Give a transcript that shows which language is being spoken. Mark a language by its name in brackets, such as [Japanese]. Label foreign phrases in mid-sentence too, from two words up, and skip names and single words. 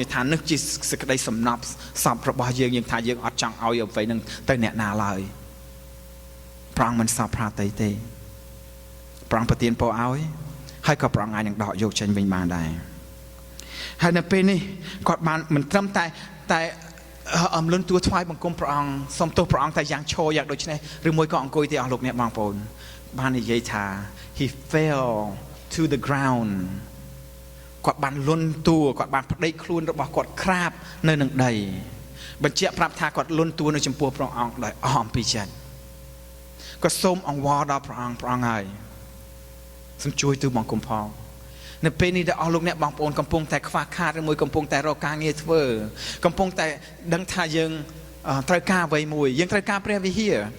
[Khmer] ថានេះជាសេចក្តីសំណប់សពរបស់យើងថាយើងអត់ចង់ឲ្យអ្វីនឹងទៅអ្នកណាឡើយព្រះអង្គមិនសពប្រាតីទេព្រះអង្គប្រទានពរឲ្យហើយក៏ព្រះអង្គអាចនឹង ដកយកចេញវិញបានដែរហើយនៅពេលនេះគាត់បានមិនត្រឹមតែលន់តួថ្វាយបង្គំព្រះអង្គសូមទោសព្រះអង្គតែយ៉ាងឈរយ៉ាងដូចនេះ ឬមួយក៏អង្គុយទេអស់លោកអ្នកបងប្អូនបាននិយាយថា [English] he fell to the ground [Khmer] គាត់បានលន់តួគាត់បានប្តេក ខ្លួនរបស់គាត់ក្រាបនៅនឹងដីបញ្ជាក់ប្រាប់ថាគាត់លន់តួនៅចំពោះព្រះអង្គដោយអស់អំពីចិត្តក៏សូមអង្វរដល់ព្រះអង្គហើយសូមជួយទូលបង្គំផងនៅពេលនេះដែលអស់លោកអ្នកបងប្អូនកំពុងតែខ្វះខាតឬមួយកំពុងតែរកការងារធ្វើកំពុងតែដឹងថាយើងត្រូវការអ្វីមួយយើងត្រូវការព្រះវិហារ